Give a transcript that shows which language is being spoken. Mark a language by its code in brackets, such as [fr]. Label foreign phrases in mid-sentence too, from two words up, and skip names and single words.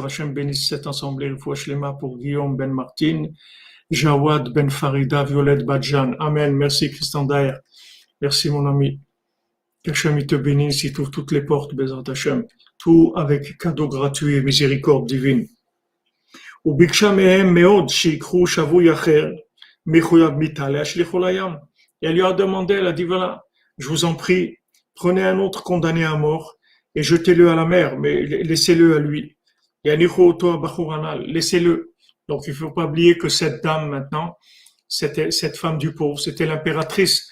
[fr] Hachem bénisse cette assemblée, le Fouachlema pour Guillaume Ben Martin, Jawad Ben Farida, Violette Badjan. Amen. Merci Christian Daer. Merci mon ami. Qu'Hachem te bénisse, il t'ouvre toutes les portes, [he] בעזרת השם. [fr] Tout avec cadeau gratuit et miséricorde divine. [he] וביקשה מהם מאוד שיקחו שבוי אחר מחויב מיתה להשליכו לים. [fr] Et elle lui a demandé, elle a dit voilà, je vous en prie, prenez un autre condamné à mort et jetez-le à la mer, mais laissez-le à lui. Laissez-le. Donc il ne faut pas oublier que cette dame maintenant, c'était cette femme du pauvre, c'était l'impératrice.